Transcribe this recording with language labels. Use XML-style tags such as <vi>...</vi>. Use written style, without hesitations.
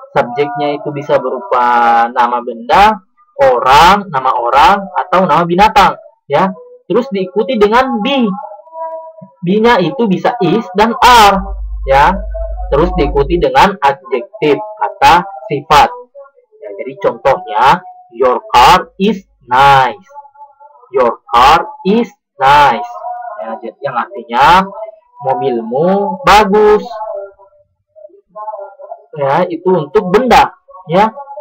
<id>Subjeknya itu bisa berupa nama benda, nama orang, atau nama binatang, ya. Terus diikuti dengan be. Be-nya itu bisa is dan are, ya. Terus diikuti dengan adjektif, kata sifat. Ya, jadi contohnya,</id> <en>your car is nice. Your car is nice.</en> <id>Ya, yang artinya mobilmu bagus. Ya, itu untuk benda, ya.</id>